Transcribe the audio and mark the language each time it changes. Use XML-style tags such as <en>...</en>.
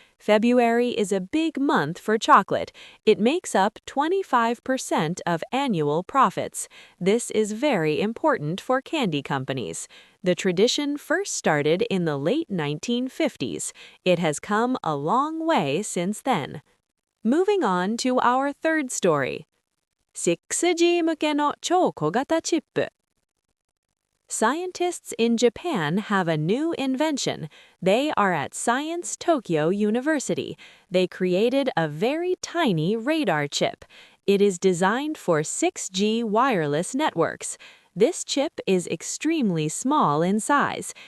<en>February is a big month for chocolate. It makes up 25% of annual profits. This is very important for candy companies. The tradition first started in the late 1950s. It has come a long way since then. Moving on to our third story.</en> <ja>6G 向けの超小型チップ.</ja> <en>Scientists in Japan have a new invention. They are at Science Tokyo University. They created a very tiny radar chip. It is designed for 6G wireless networks. This chip is extremely small in size.</en>